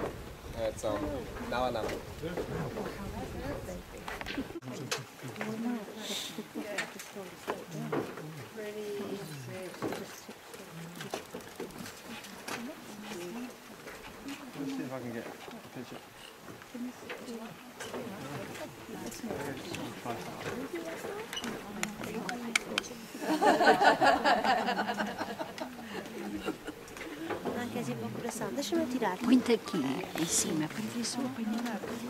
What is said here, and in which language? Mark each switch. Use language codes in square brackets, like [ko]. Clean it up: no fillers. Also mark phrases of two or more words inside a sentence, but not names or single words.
[en] It's no. Let's see if I can get a picture. [it] Anche se può pressare, lasciami tirare. [pt] Punta aqui, em cima, para ver se eu apanho lá.